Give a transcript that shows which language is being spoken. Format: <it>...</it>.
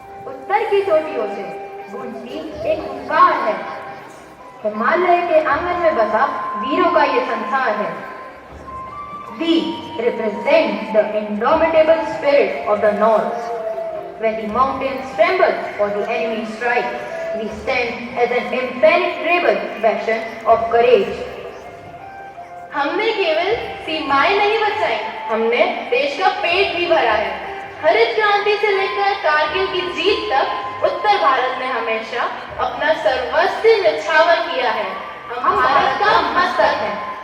<hi>उत्तर की चोटियों से गूंजती एक हुंकार है। हिमालय के आंगन में बसा वीरों का ये संसार है।</hi> <en>We represent the indomitable spirit of the north. When the mountains tremble or the enemy strikes, we stand as an impenetrable bastion of courage.</en> <hi>हमने केवल सीमाएं नहीं बचाई, हमने देश का पेट भी भरा है। हरित क्रांति से लेकर कारगिल की जीत तक उत्तर भारत ने हमेशा अपना सर्वस्व न्यौछावर किया है। हम भारत का मस्तक हैं।</hi>